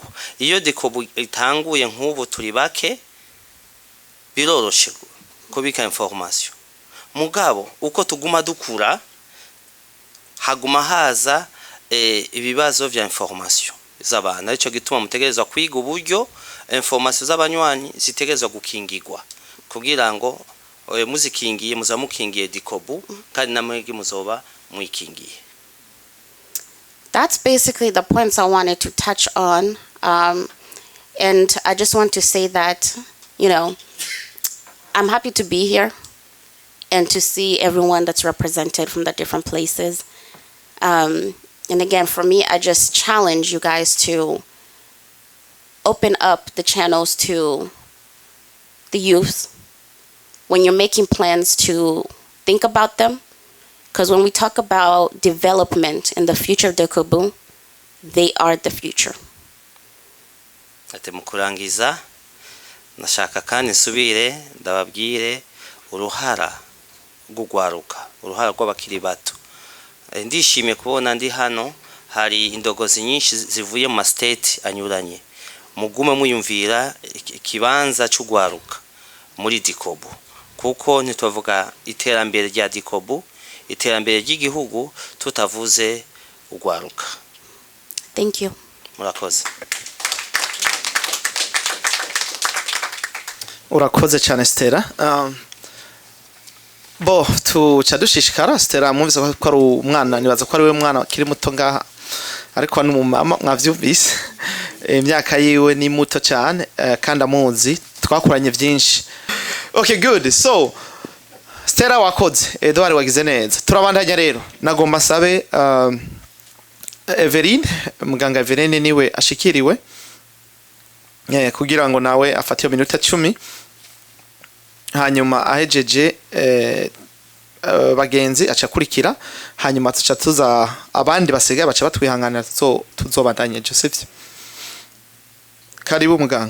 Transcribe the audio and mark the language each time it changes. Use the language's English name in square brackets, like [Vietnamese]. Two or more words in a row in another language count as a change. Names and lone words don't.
[Rundi] Iyo DICOBU itanguye nk'ubu turi bake biroroshe kubika information mugabo uko tuguma dukura haguma haza ibibazo vya information z'abana. Ico gituma mutegerezwa kwiga uburyo information z'abanywanyi zitegerezwa gukingirwa kugira ngo muzikingiye muzamukingiye DICOBU kandi namwege muzoba mwikingiye. [English] That's basically the points I wanted to touch on. And I just want to say that, you know, I'm happy to be here and to see everyone that's represented from the different places. And again, for me, I just challenge you guys to open up the channels to the youth when you're making plans, to think about them. Because when we talk about development and the future of DICOBU, they are the future. [Rundi] Ati mukurangiza nashaka kandi nsubire ndababwire uruhara rw'ugwaruka, uruhara rw'abakiri bato. Ndishimye kubona ndi hano hari indongozi nyinshi zivuye mu state anyuranye. Mugume muyumvira ikibanza cy'ugwaruka muri DICOBU kuko ntituvuga iterambere rya DICOBU, iterambere ry'igihugu tutavuze ugwaruka. [English] Thank you. [Rundi] Murakoze. Urakoze cyane Stella. Bo tuca dushishikara Stella mwumvise ko ari umwana, nibaza ko ari we mwana kiri muto ngaha ariko ni umumama mwavyumvise. Imyaka yiwe ni muto cyane kandi amuzi twakuranye byinshi. [English] Okay, good. [Rundi] So Stella wakoze, Edouard wagize neza. Turabandanya rero. Nagomba sabe Everine, muganga Everine niwe ashikiriwe kugira ngo nawe afate iyo minota 10 hanyuma ahejeje bagenzi aca kurikira hanyuma tuca tuza abandi basigaye baca batwihanganira tuzobandanye Joseph karibu muganga